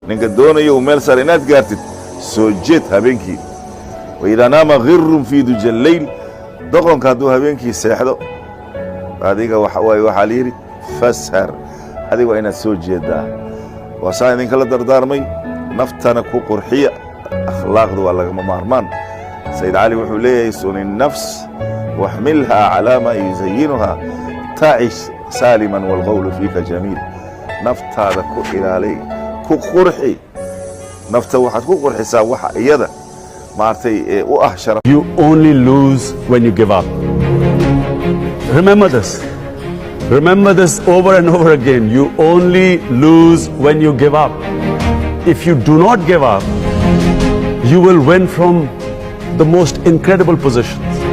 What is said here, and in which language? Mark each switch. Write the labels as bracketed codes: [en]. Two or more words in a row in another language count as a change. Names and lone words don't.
[so] ninka doonayo meel sare inaad gaartid soo jeed habeenkii [ar] وإذا نام غر في دجى الليل دقن كادو [so] habeenkii seexdo adiga waxa liiri fashar adiga waa inaad soo jeedaa wasaa idinka la dardaarmay naftana ku qurxiya akhlaaqdu waa laga maarmaan سيد علي wuxuu leeyahay [ar] صن النفس واحملها على ما يزينها تعيش سالما والقول فيك جميل [so] naftaada ku ilaali ku qurxi nafta waxaad ku qurxisaa waxa iyada maartay u ah sharaf. [en] You only lose when you give up. Remember this. Remember this over and over again. You only lose when you give up. If you do not give up, you will win from the most incredible positions.